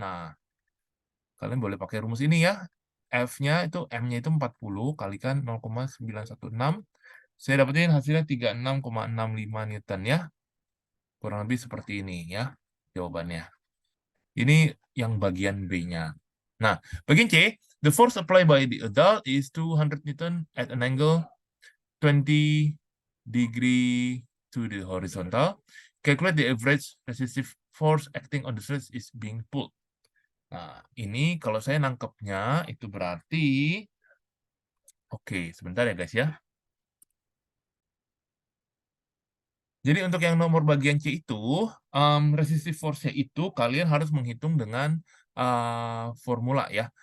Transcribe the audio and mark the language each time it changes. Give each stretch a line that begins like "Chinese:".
Indonesian: Nah, kalian boleh pakai rumus ini ya. F-nya itu, M-nya itu 40 kalikan 0,916. Saya dapetin hasilnya 36,65 Newton ya. Kurang lebih seperti ini ya jawabannya. Ini yang bagian B-nya. Nah, bagian C,
English: the force applied by the adult is 200 Newton at an angle 20 degree to the horizontal. Calculate the average resistive force acting on the sled is being pulled.
Indonesian: Nah, ini kalau saya nangkepnya itu berarti, oke, sebentar ya guys ya. Jadi untuk yang nomor bagian C itu, resistive force-nya itu kalian harus menghitung dengan formula ya.